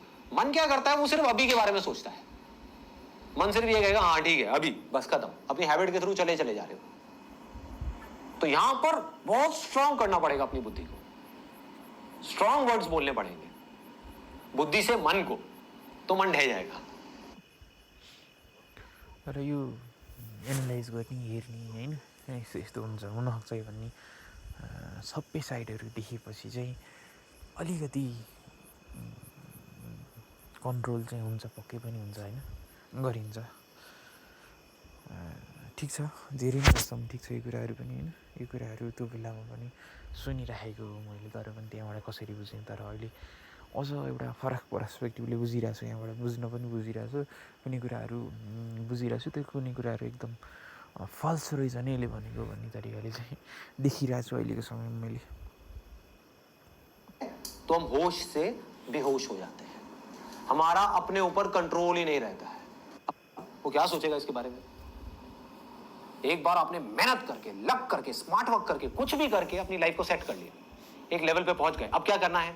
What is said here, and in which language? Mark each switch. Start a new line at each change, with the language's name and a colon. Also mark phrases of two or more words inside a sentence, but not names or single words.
Hindi: मन क्या करता है, वो सिर्फ अभी के बारे में सोचता है। मन सिर्फ ये कहेगा हाँ ठीक है अभी बस खत्म, अपनी हैबिट के थ्रू चले चले जा रहे हो। तो यहां पर बहुत स्ट्रांग करना पड़ेगा अपनी बुद्धि को, स्ट्रांग वर्ड्स बोलने पड़ेंगे बुद्धि से मन को, तो मन ढह जाएगा।
Nepali: र यो एनालाइज गर्ने हेर्ने होइन यस्तो यस्तो हुन्छ हुनसक्छ भन्ने सबै साइडहरू देखेपछि चाहिँ अलिकति कन्ट्रोल चाहिँ हुन्छ, पक्कै पनि हुन्छ होइन, गरिन्छ। ठिक छ, धेरै नै कस्टम ठिक छ यो कुराहरू पनि होइन। यो कुराहरू त्यो बेलामा पनि सुनिराखेको हो मैले, तर पनि त्यहाँबाट कसरी बुझेँ। तर अहिले अझ एउटा फरक पर्सपेक्टिभले बुझिरहेको छु, यहाँबाट बुझ्न पनि बुझिरहेको छु, कुनै कुराहरू बुझिरहेको छु, त्यो कुनै कुराहरू एकदम फल्स रहेछ नि यसले भनेको भन्ने तरिकाले चाहिँ देखिरहेको छु अहिलेको समयमा मैले।
Hindi: तो हम होश से बेहोश हो जाते हैं, हमारा अपने ऊपर कंट्रोल ही नहीं रहता है। वो क्या सोचेगा इसके बारे में। एक बार आपने मेहनत करके, लग करके,
English: smart work
Hindi: करके, कुछ भी करके अपनी लाइफ को सेट कर लिया, एक लेवल पे पहुंच गए, अब क्या करना है?